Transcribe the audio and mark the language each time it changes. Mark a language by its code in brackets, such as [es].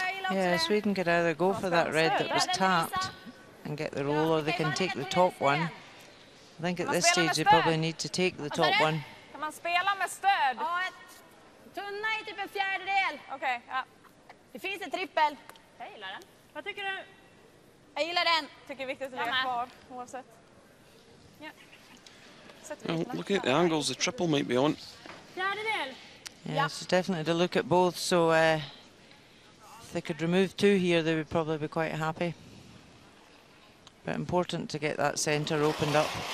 [en] Yeah, Sweden could either go for that red that was tapped and get the roll, or they can take the top one. I think at this stage they probably need to take the top one. [sv] Kan man spela med stöd? Tunna är typ en fjärdedel. Okej, ja. Det finns en trippel. Jag gillar den. Vad tycker du? Jag gillar den. Tycker det är viktigt att ligga kvar oavsett. Ja. [en] Well, looking at the angles, the triple might be on. [sv] Fjärdedel. [en] Yeah, so definitely to look at both. So if they could remove 2 here, they would probably be quite happy. But important to get that centre opened up.